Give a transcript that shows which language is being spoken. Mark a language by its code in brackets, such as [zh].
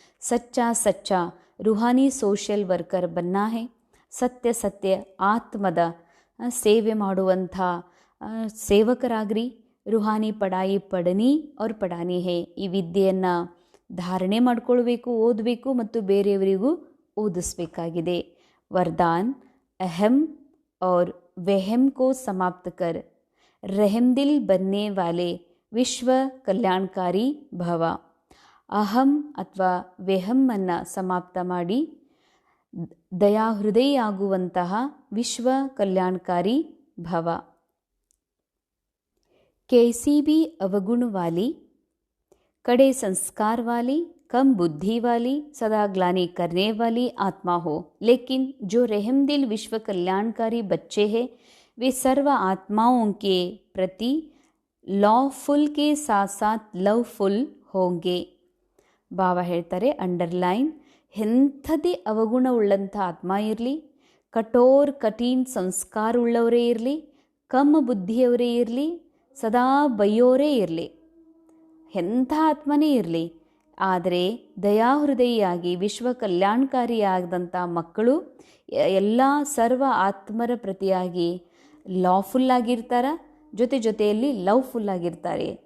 [hi] Sacha ರೂಹಾನಿ social worker ಬನ್ನಾ ಹೇ. [kn] ಸತ್ಯ ಆತ್ಮದ ಸೇವೆ ಮಾಡುವಂಥ ಸೇವಕರಾಗ್ರಿ. [hi] ರೂಹಾನಿ ಪಡಾಯಿ ಪಡನಿ ಅವ್ರ ಪಡಾನಿ ಹೇ. [kn] ಈ ವಿದ್ಯೆಯನ್ನು ಧಾರಣೆ ಮಾಡ್ಕೊಳ್ಬೇಕು, ಓದಬೇಕು ಮತ್ತು ಬೇರೆಯವರಿಗೂ ಓದಿಸ್ಬೇಕಾಗಿದೆ. [hi] ವರದಾನ್, ಅಹಂ और वहम को समाप्त कर रहमदिल बनने वाले ವಿಶ್ವ ಕಲ್ಯಾಣಕಾರಿ ಭವ. [kn] ಅಹಂ ಅಥವಾ ವೆಹಮ್ಮನ್ನು ಸಮಾಪ್ತ ಮಾಡಿ ದಯಾಹೃದಯ ಆಗುವಂತಹ ವಿಶ್ವ ಕಲ್ಯಾಣಕಾರಿ ಭವ. [hi] कैसी भी अवगुण वाली, कड़े संस्कार वाली, कम बुद्धि वाली, सदा ग्लानि करने वाली आत्मा हो, लेकिन जो रहमदिल विश्व कल्याणकारी बच्चे हैं वे सर्व आत्माओं के प्रति लॉफुल के साथ साथ लवफुल होंगे. [kn] ಬಾಬಾ ಹೇಳ್ತಾರೆ, ಅಂಡರ್ಲೈನ್, ಎಂಥದೇ ಅವಗುಣ ಉಳ್ಳಂಥ ಆತ್ಮ ಇರಲಿ, ಕಠಿಣ ಸಂಸ್ಕಾರ ಉಳ್ಳವರೇ ಇರಲಿ, ಕಮ್ಮ ಬುದ್ಧಿಯವರೇ ಇರಲಿ, ಸದಾ ಬೈಯೋರೇ ಇರಲಿ, ಎಂಥ ಆತ್ಮನೇ ಇರಲಿ, ಆದರೆ ದಯಾಹೃದಯಿಯಾಗಿ ವಿಶ್ವ ಕಲ್ಯಾಣಕಾರಿಯಾದಂಥ ಮಕ್ಕಳು ಎಲ್ಲ ಸರ್ವ ಆತ್ಮರ ಪ್ರತಿಯಾಗಿ ಲಾಫುಲ್ಲಾಗಿರ್ತಾರೆ, ಜೊತೆಯಲ್ಲಿ ಲವ್ಫುಲ್ಲಾಗಿರ್ತಾರೆ.